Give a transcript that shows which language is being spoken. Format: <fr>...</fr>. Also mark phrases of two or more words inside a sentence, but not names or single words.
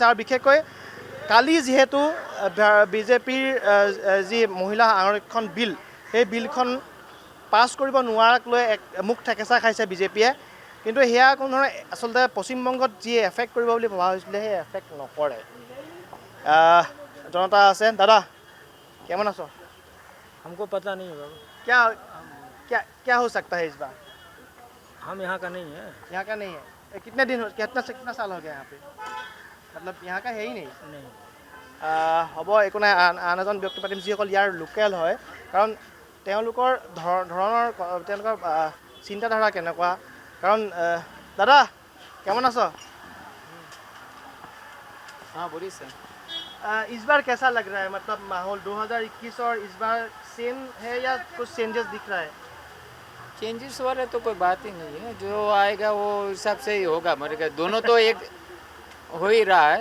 <as>আৰু বিশেষকৈ কালি যিহেতু বিজেপিৰ যি মহিলা আৰক্ষণ বিল, সেই বিলখন পাছ কৰিব নোৱাৰাক লৈ এক মুখ ঠেকেচা খাইছে বিজেপিয়ে। কিন্তু সেয়া কোনো ধৰণৰ আচলতে পশ্চিমবংগত যি এফেক্ট কৰিব বুলি ভবা হৈছিলে সেই এফেক্ট নকৰে। জনতা আছে।</as> <bn>দাদা কেমন আছো?</bn> <hi>हमको पता नहीं है बाबा, क्या क्या क्या हो सकता है इस बार? हम यहाँ का नहीं है। यहाँ का नहीं है? कितना साल हो गया यहाँ पे? मतलब यहाँ का है ही नहीं? नहीं,</hi> <as>হ'ব, একো নাই। আন এজন ব্যক্তি পাতিম যিসকল ইয়াৰ লোকেল হয়, কাৰণ তেওঁলোকৰ ধৰণৰ তেওঁলোকৰ চিন্তাধাৰা কেনেকুৱা।</as> <bn>কাৰণ দাদা কেমন আছো?</bn> <hi>हाँ बोलिए सर। इस बार कैसा लग रहा है, मतलब माहौल 2021 और इस बार सेम है या कुछ चेंजेस दिख रहा है? चेंजेस वाला तो कोई बात ही नहीं है, जो आएगा वो हिसाब से ही होगा। मरेगा दोनों तो एक हो ही रहा है</hi>